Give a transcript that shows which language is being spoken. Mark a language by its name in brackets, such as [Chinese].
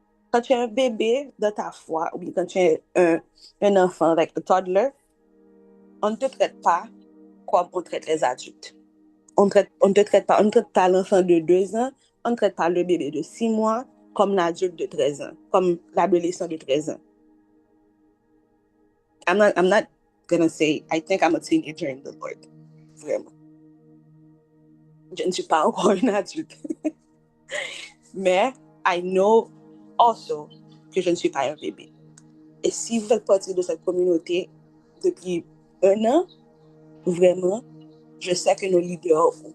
[French] Quand tu es un bébé de ta foi, ou bien quand tu es un enfant, [English] like a toddler, [French] on ne te traite pas comme on traite les adultes. On ne traite pas l'enfant de 2 ans, on ne traite pas le bébé de 6 mois comme l'adulte de 13 ans, comme l'adolescent de 13 ans. [English] I'm not gonna say, I think I'm a teenager in the Lord. [French] Vraiment. Je ne suis pas encore une adulte. Mais [English] I know also [French] que je ne suis pas un bébé. Et si vous faites partie de cette communauté depuis 1 an, vraiment, je sais que nos leaders